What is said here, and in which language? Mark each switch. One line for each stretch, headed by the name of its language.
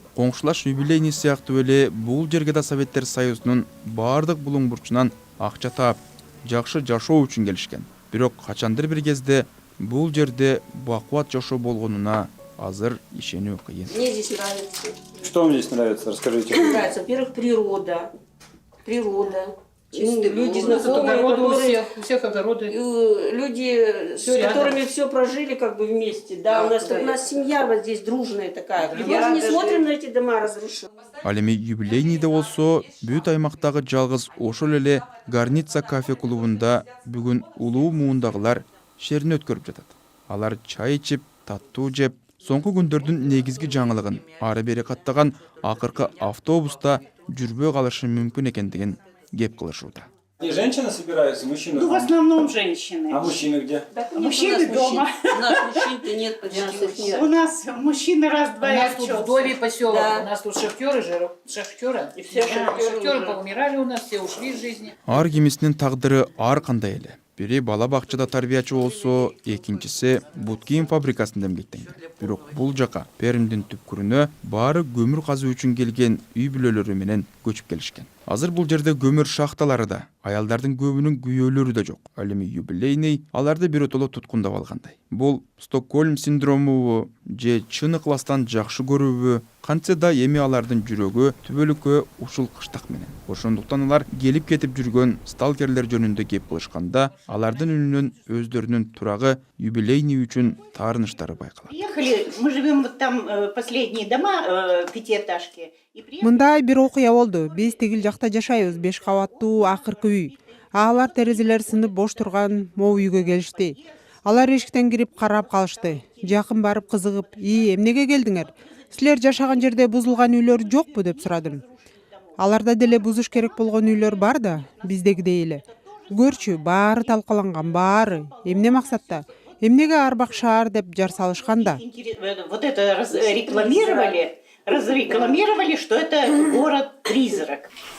Kyrgyz: Коңшулаш юбилейний сыяктуу эле бул жерге да Советтер Союзунун бардык булуң бурчунан акча таап, жакшы жашоо үчүн келишкен. Бирок качандыр бир кезде бул жерде бакубат жашоо болгонуна азыр ишенүү кыйын.
Russian: Мне здесь нравится. Что вам здесь нравится? Расскажите. Нравится, во-первых, природа. Люди знакомые, у всех огороды. люди, с которыми все прожили как бы вместе. Да, у нас семья вот здесь дружная такая. Мы же не смотрим на эти дома разрушенные.
Kyrgyz: Ал эми юбилейнийде болсо, бүт аймактагы жалгыз ошол эле Горница кафе клубунда бүгүн улуу муундагылар шерин өткөрүп жатат. Алар чай ичип, таттуу жеп, соңку күндөрдүн негизги жаңылыгын ары бери каттаган акыркы автобуста жүрбөй калышы мүмкүн экендигин кеп кылышууда. И женщины собираются, мужчины? Ну, в основном женщины. А мужчины где? Мужчины дома. У нас мужчин-то нет, почти их нет. У нас мужчины раз-два и тут вдовий поселок, Да. у нас тут шахтеры, И все шахтеры уже. поумирали у нас, все ушли из жизни. Ар кимисинин тагдыры ар кандай эле. Бири бала бакчада тарбиячы болсо, экинчиси бут кийим фабрикасында эмгектенген. Бирок бул жака Пермдин түпкүрүнө баары көмүр казуу үчүн келген үй бүлөлөрү менен көчүп келишкен. Азыр бул жерде көмүр шахталары да, аялдардын көбүнүн күйөөлөрү да жок. Ал эми юбилейный аларды биротоло туткундап алгандай. Бул Стокгольм синдромубу же чын ыкластан жакшы көрүүбү, кантсе да эми алардын жүрөгү түбөлүккө ушул кыштак менен. Ошондуктан алар келип кетип жүргөн сталкерлер жөнүндө кеп кылышканда, алардын үнүнөн өздөрүнүн турагы юбилейный үчүн таарыныштары байкалат.
Russian: Приехали, мы живем вот там последние дома, пятиэтажки.
Kyrgyz: Мындай бир окуя болду. Биз тигил жакта жашайбыз, 5 кабаттуу акыркы үй. Алар терезелери сынып бош турган могу үйгө келишти. Алар эшиктен кирип карап калышты. Жакын барып кызыгып, эмнеге келдиңер? Силер жашаган жерде бузулган үйлөр жокпу деп сурадым. Аларда деле бузуш керек болгон үйлөр бар да, биздегидей эле. Көрчү, баары талкаланган, баары. Эмне максатта? Эмнеге Арбак шаар деп жар салышкан да?
Russian: Вот это разрекламировали, что это город-призрак.